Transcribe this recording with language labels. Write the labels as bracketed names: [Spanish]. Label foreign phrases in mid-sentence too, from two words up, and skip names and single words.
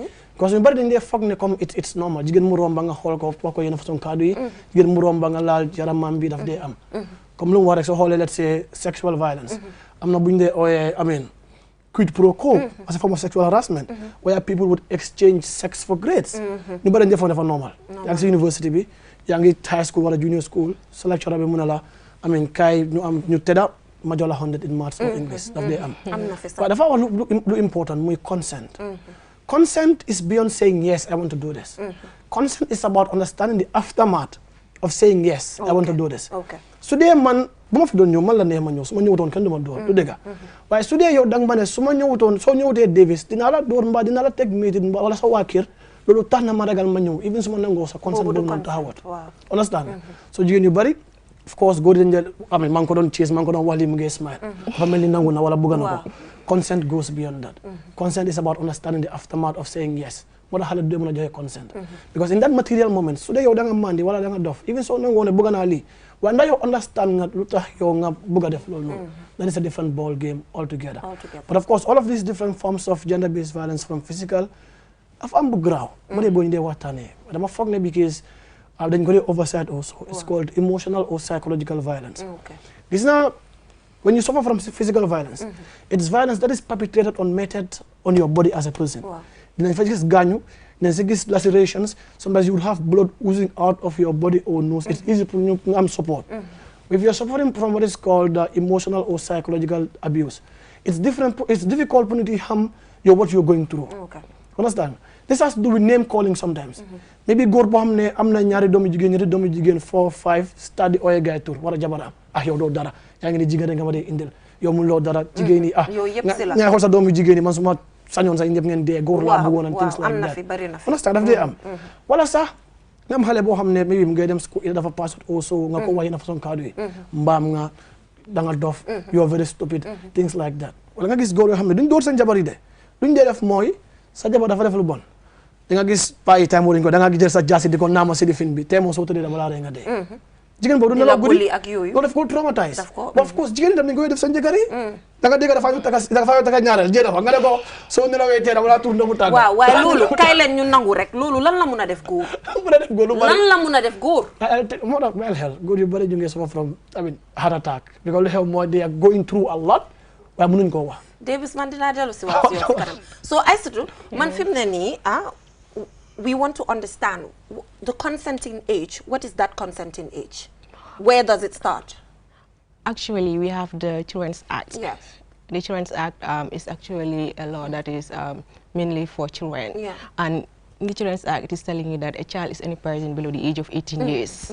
[English] Because we [Wolof] bari dey fog ne comme [English] it's normal. [Wolof] Jigen mu romba nga xol ko ko yena façon cadeau yi. Jigen mu romba nga laal yaramam bi daf dey am. Comme lu mu wax rek so xolé [English] let's say sexual violence. [Wolof] Amna buñ dey oyé [English] quid pro quo as a form of sexual harassment where people would exchange sex for grades. [Wolof] Ñu bari defoon dafa normal. Yaa ngi si university bi, yaa ngi high school wala junior school, sa lecturer bi mu ne la kay ñu tedda ma jox la 100 [English] in maths or English [Wolof] daf dee am. Waaye dafa wax lu important muy consent. [English] Consent is beyond saying yes I want to do this. Consent is about understanding the aftermath of saying yes I want to do this. [Wolof] Su dee man bu ma fi doon ñëw man la neex ma ñëw su ma ñëwutoon kenn du ma door du dëgg waaye su dee yow danga ma ne su ma ñëwutoon soo ñëwutee Davis dinaa la door mbaa dinaa la teg métit mbaa wala sa waa kër loolu tax na ma ragal ma ñëw [English] even su [Wolof] ma nangoo sa consent boobu noonu taxawat understand so jigéen yu bari [English] of course [Wolof] góor dañ jël maa ngi ko doon chase maa ngi ko doon wax lii mu ngi smile dafa mel ni nangu na wala bëgg na ko [English] consent goes beyond that consent is about understanding the aftermath of saying yes [Wolof] moo tax xale du dee mën a joxe consent [English] because in that material moment [Wolof] su dee yow da nga mandi wala da nga dof even soo nangoo ne bëgg naa lii waaye ndax yow understand nga lu tax yow nga bëgg a def loolu noonu [English] that is a different ball game altogether but of course all of these different forms of gender based violence from physical [Wolof] dafa am bu garaaw ma dee boo ñu dee waxtaanee dama foog ne because dañ ko dee oversight also [English] it's called emotional or psychological violence [Wolof] gis naa [English] when you suffer from physical violence it's violence that is perpetrated or meted on your body as a person [Wolof] dinañ fa gis gaañu dinañ fa gis [English] lacerations sometimes you will have blood oozing out of your body or nose it's easy for you to [Wolof] am support [English] if you're suffering from what is called emotional or psychological abuse it's difficult for you to [Wolof] xam what [English] you're going through understand this has to do with name calling sometimes maybe [Wolof] góor boo xam ne am na ñaari doomu jigéen 4 5 study oye gaay tur war a jabaram yow doo dara yaa ngi ne jigéen nga ma dee indil yow mun loo dara jigéen yi nga xool sa doomu jigéen yi man suma sañoon sax ñëpp ngeen dee góor laa bëggoon [English] and things like that [Wolof] understand daf dee am wala sax nga am xale boo xam ne maybe mu ngay dem school dafa passé also nga ko wax na façon kaddu yi mbaam nga da nga dof [English] you are very stupid things like that [Wolof] wala nga gis góor yoo xam ne duñ dóor seen jabar yi de duñ dee def mooy sa jabar dafa def lu bon da nga gis paa yi time wuñ ko da nga jël sa jaasi di ko naama si di fin bi te moo soo tëddee dama laa rey nga dee jigéen boobu du nelaw guddi loolu daf ko traumatise [English] but of course [Wolof] jigéen itam dañ koy def seen jëkkër yi da nga dégg dafa ñu taka ñaareel jée dafa nga ne ko soo nelawee tee dama laa tur ndomu tàgg waaw waaye loolu kay leen ñu nangu rek loolu lan la mun a def góor lan la mun a def góor moo tax mel xel góor yu bëri ñu ngi [English] suffer from heart attack because [Wolof] lu xew mooy [English] they are going through a lot [Wolof] waaye mënuñ koo wax Davis man dinaa dellu si waat yow si kanam so Aïssatou man fi mu ne nii [English] we want to understand the consenting age. What is that consenting age? Where does it start? Actually, we have the Children's Act. Yes. The Children's Act is actually a law that is mainly for children. Yeah. And in the Children's Act, it is telling you that a child is any person below the age of 18 years.